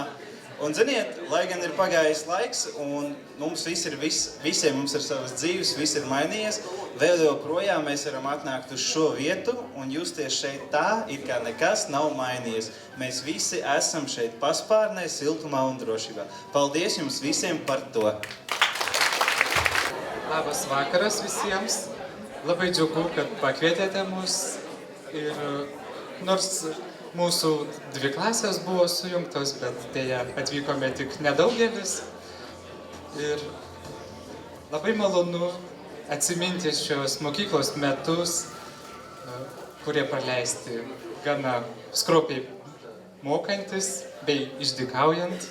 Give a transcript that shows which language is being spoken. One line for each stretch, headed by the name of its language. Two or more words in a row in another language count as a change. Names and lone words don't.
Latvian: Un ziniet, lai gan ir pagājis laiks un mums visiem mums ir savas dzīves, viss ir mainījies, vēl joprojām mēs varam atnākt uz šo vietu un justies šeit tā, it kā nekas nav mainījies. Mēs visi esam šeit paspārnē, siltumā un drošībā. Paldies jums visiem par to!
Lithuanian: Labas vakaras visiems. Labai džiugu, kad pakvietėte mus. Ir nors mūsų 2 klasės buvo sujungtos, bet dėja atvykome tik nedaugelis. Ir labai malonu atsiminti šios mokyklos metus, kurie praleisti gana skropiai mokantis bei išdykaujant.